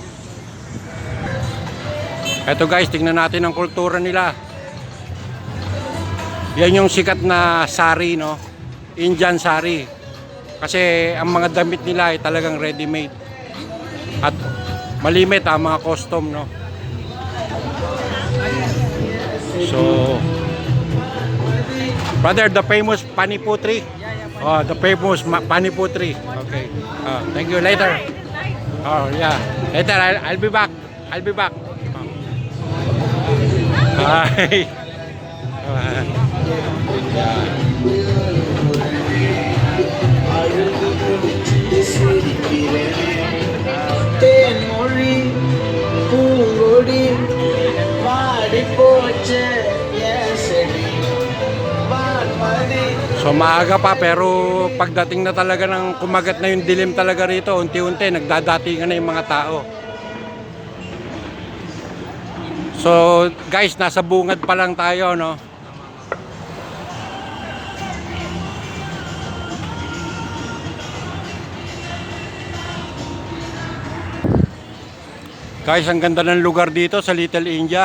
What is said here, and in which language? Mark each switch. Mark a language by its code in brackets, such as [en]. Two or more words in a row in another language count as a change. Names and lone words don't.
[tl] Eto guys, tingnan natin ang kultura nila. Yan yung sikat na sari, no? Indian sari. Kasi ang mga damit nila ay talagang ready-made. At malimit ang mga custom, no? [en] So Brother, the famous Paniputri. Oh, the famous Paniputri. Okay. Thank you. Later. Oh, yeah. Later, I'll be back. I'll be back. Hi. [ta] தேன்மொழி பூங்கொடி வாடி போச்சு என் செடி வான்மதி. [tl] So maaga pa pero pagdating na talaga ng kumagat na yung dilim talaga rito, unti-unti nagdadatingan na yung mga tao. So guys, nasa bungad pa lang tayo, no? Guys, ang ganda ng lugar dito sa Little India.